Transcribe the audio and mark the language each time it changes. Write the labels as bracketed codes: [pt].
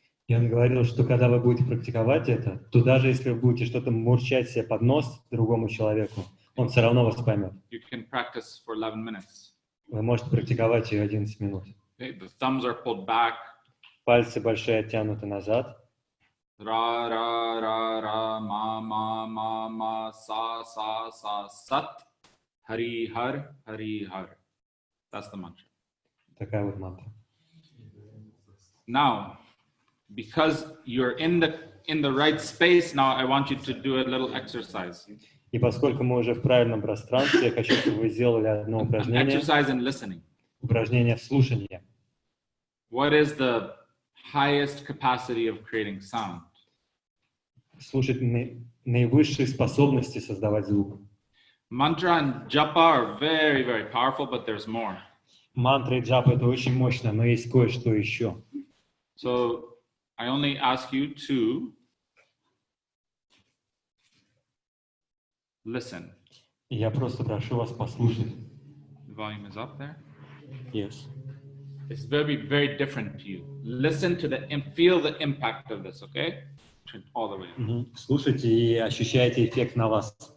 [ru] И он говорил, что когда вы будете практиковать это, то даже если вы будете что-то мурчать себе под нос другому человеку, он все равно вас поймет. [en] You can practice for 11 minutes. [ru] Вы можете практиковать ее 11 минут. [en] Okay? The thumbs are pulled back. [ru] Пальцы большие оттянуты назад. [pa] Ra, ra, ra, ra, ma, ma, ma, ma, sa, sa, sa, sat, hari, har, hari, har. [en] That's the mantra. [ru] Такая вот мантра. [en] Now, because you're in the right space, now I want you to do a little exercise. [ru] И поскольку мы уже в правильном пространстве, я хочу, чтобы вы сделали одно [en] An [ru] упражнение. [en] exercise in listening. [ru] Упражнение слушания. [en] What is the highest capacity of creating sound? [ru] Слушать наивысшие способности создавать звук. [en] Mantra and japa are very, very powerful, but there's more. [ru] Мантра и джапа — это очень мощно, но есть кое-что еще. [en] So I only ask you to listen. [ru] И я просто прошу вас послушать. [en] The volume is up there. Yes. It's very, very different to you. Listen to and feel the impact of this, okay? Turn all the way up. [ru] Слушайте и ощущайте эффект на вас.